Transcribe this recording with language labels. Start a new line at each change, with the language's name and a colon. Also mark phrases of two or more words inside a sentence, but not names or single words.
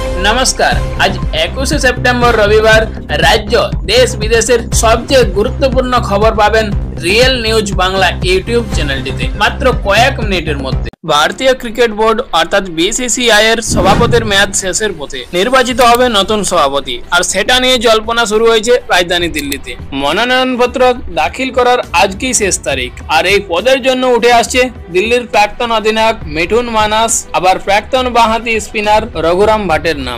Bangla: নমস্কার। আজ 21 সেপ্টেম্বর রবিবার রাজ্য দেশ বিদেশের সবচেয়ে গুরুত্বপূর্ণ খবর পাবেন রিয়েল निউজ বাংলা ইউটিউব চ্যানেলটিতে মাত্র কয়েক মিনিটের মধ্যে। ভারতীয় ক্রিকেট বোর্ড অর্থাৎ বিসিসিআই এর সভাপতির মেয়াদ শেষের পথে, নির্বাচিত হবে নতুন সভাপতি, আর সেটা নিয়ে জল্পনা শুরু হয়েছে রাজধানী দিল্লিতে। মনোনয়নপত্র দাখিল করার আজকেই শেষ তারিখ, আর এই পদের জন্য উঠে আসছে দিল্লির প্রাক্তন অধিনায়ক মিঠুন মানস, আবার প্রাক্তন বাঁহাতি স্পিনার রঘুরাম ভাটের নাম।